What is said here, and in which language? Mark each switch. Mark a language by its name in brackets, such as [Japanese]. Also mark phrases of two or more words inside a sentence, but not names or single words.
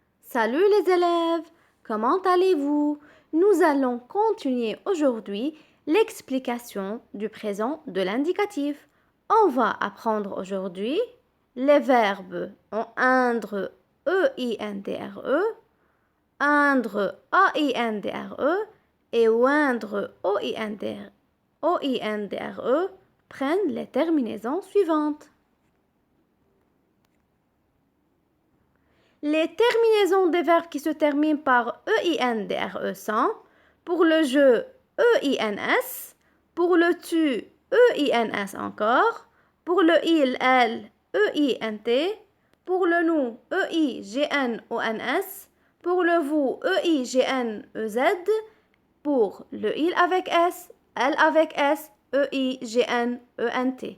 [French] Salut les élèves, comment allez-vous? Nous allons continuer aujourd'hui l'explication du présent de l'indicatif. On va apprendre aujourd'hui les verbes en indre E-I-N-D-R-E, indre A-I-N-D-R-E et oindre O-I-N-D-R-E prennent les terminaisons suivantes. Les terminaisons des verbes qui se terminent par E-I-N-D-R-E sont pour le je E-I-N-S, pour le tu E-I-N-S encore, pour le il, elle E-I-N-T, pour le nous E-I-G-N-O-N-S, pour le vous E-I-G-N-E-Z, pour le il avec S, elle avec S, E-I-G-N-E-N-T.